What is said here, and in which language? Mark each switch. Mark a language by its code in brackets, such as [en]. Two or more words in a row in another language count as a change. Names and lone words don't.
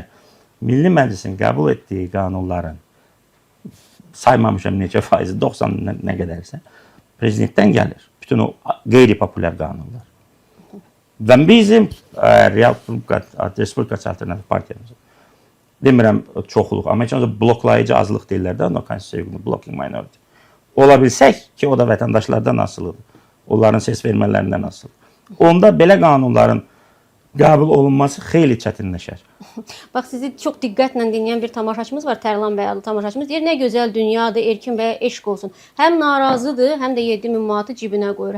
[az] Milli Məclisin qəbul etdiyi qanunların saymamışam neçə faizi, 90 nə qədərsə, prezidentdən gəlir. Bütün o qeyri-populyar qanunlar. Və bizim Respublikaçı Alternativ Partiyamız, demirəm çoxluq, amma heç bloklayıcı azlıq deyirlər də, [en] no constitutional blocking minority. [az] Ola bilsək ki, o da vətəndaşlardan asılıdır. Onların səs vermələrindən asılıdır. Onda belə qanunların qəbul olunması xeyli çətinləşər. Bax, sizi çox diqqətlə dinləyən bir tamaşaçımız var, Tərlan bəy adlı tamaşaçımız. Deyir, nə gözəl dünyadır, erkin və ya eşq olsun. Həm narazıdır, həm də 7000 manatı cibinə qoyur.